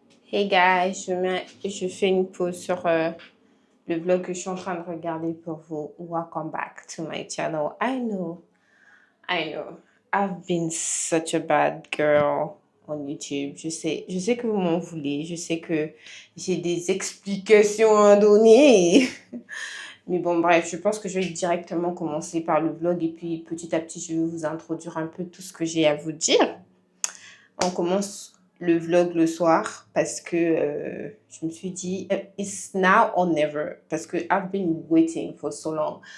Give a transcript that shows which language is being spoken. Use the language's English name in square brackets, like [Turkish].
[English] Hey guys, [French] je fais une pause sur le vlog que je suis en train de regarder pour vous. [English] Welcome back to my channel. I know. I've been such a bad girl on YouTube. [French] Je sais que vous m'en voulez. Je sais que j'ai des explications à donner. Mais bon, bref, je pense que je vais directement commencer par le vlog et puis petit à petit, je vais vous introduire un peu tout ce que j'ai à vous dire. On commence le vlog le soir parce que je me suis dit [English] it's now or never [French] parce que [English] I've been waiting for so long.